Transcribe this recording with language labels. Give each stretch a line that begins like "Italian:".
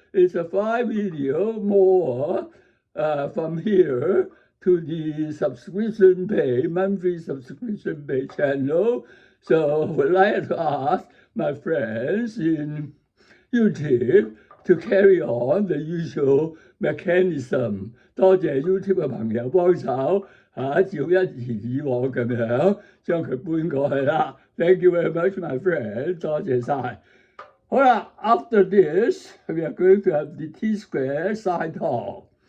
English: It's a 5 video more from here to the subscription pay, monthly subscription pay channel. So I would like to ask my friends in YouTube to carry on the usual mechanism。
Cantonese: 多謝 YouTube 嘅朋友幫手照一如以往咁樣將佢搬過去啦。
English: Thank you very much, my friend。
Cantonese: 多謝晒。好啦
English: ，After this, we are going to have the T-square side talk.